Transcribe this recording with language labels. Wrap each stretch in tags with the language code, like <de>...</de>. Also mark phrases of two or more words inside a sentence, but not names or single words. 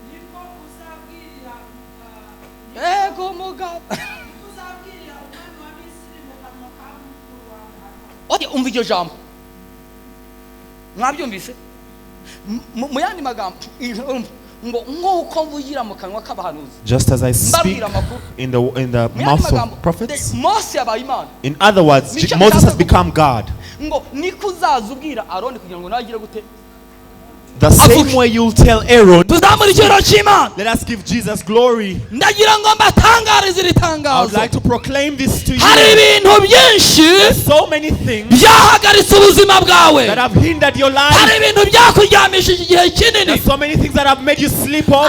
<rw>yego mugabo oya umva iryo jambo mwabyumvise mu yandi magambo ngo nkuko mvugira mu kanwa k'abahanuzi.</rw> <en>Just as I speak in the mouth of prophets. In other words, Moses has become God.</en> <rw>Ngo niko uzazubwira Aroni kugira ngo nagire gute</rw> <en>The same way you'll tell Aaron, let us give Jesus glory. I would like to proclaim this to you. There's so many things that have hindered your life. There's so many things that have made you sleep off.</en>